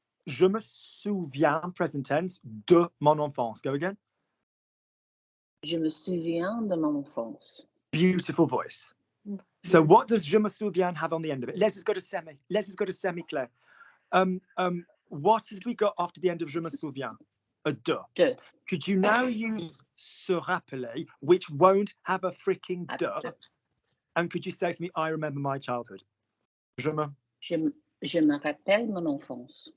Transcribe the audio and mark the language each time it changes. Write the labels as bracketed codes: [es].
[fr] Je me souviens, [en] present tense, [fr] de mon enfance. [en] Go again. [fr] Je me souviens de mon enfance. [en] Beautiful voice. So what does [fr] je me souviens [en] have on the end of it? Les has got a semi. Les has got a semi, Claire. What has we got after the end of [fr] je me souviens? A de. De. [en] Could you now use se rappeler, which won't have a freaking de? And could you say to me, I remember my childhood? [fr] Je me rappelle mon enfance.